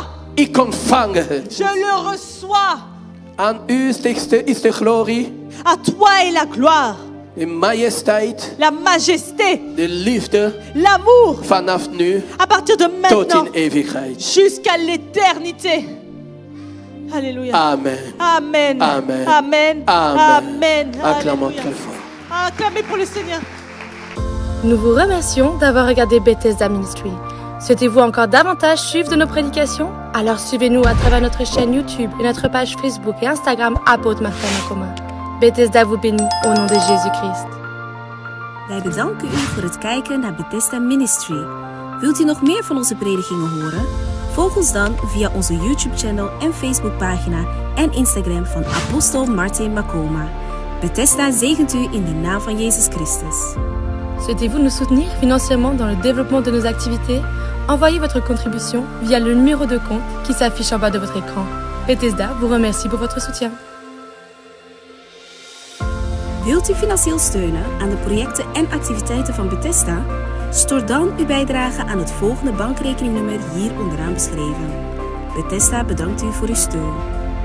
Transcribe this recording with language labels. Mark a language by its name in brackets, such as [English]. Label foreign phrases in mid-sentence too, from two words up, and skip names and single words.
[Dutch] ik ontvang het. [French] Je le reçois. [Dutch] Aan u is de glorie, [French] À toi est la gloire, [Dutch] de majesteit, [French] la majesté, [Dutch] de liefde [French] l'amour, [Dutch] vanaf nu [French] à partir de [Dutch] tot [French] maintenant [Dutch] in eeuwigheid. [French] jusqu'à l'éternité. Alléluia. Amen. Amen. Amen. Amen. Amen. Amen. Acclamons Alléluia. très fort. Acclamez pour le Seigneur. Nous vous remercions d'avoir regardé Bethesda Ministry. Souhaitez-vous encore davantage suivre de nos prédications? Alors suivez-nous à travers notre chaîne YouTube et notre page Facebook et Instagram Apôtre Martin Nakoma. Bethesda vous bénit au nom de Jésus-Christ. [Dutch] Wij bedanken u voor het kijken naar Bethesda Ministry. Wilt u nog meer van onze predikingen horen? Volg ons dan via onze YouTube-channel en Facebookpagina en Instagram van Apostel Martin Makoma. Bethesda zegent u in de naam van Jezus Christus. [French] Souhaitez-vous nous soutenir financièrement dans le développement de nos activités? Envoyez votre contribution via le numéro de compte qui s'affiche en bas de votre écran. Bethesda vous remercie pour votre soutien. [Dutch] Wilt u financieel steunen aan de projecten en activiteiten van Bethesda? Stort dan uw bijdrage aan het volgende bankrekeningnummer hier onderaan beschreven. Bethesda bedankt u voor uw steun.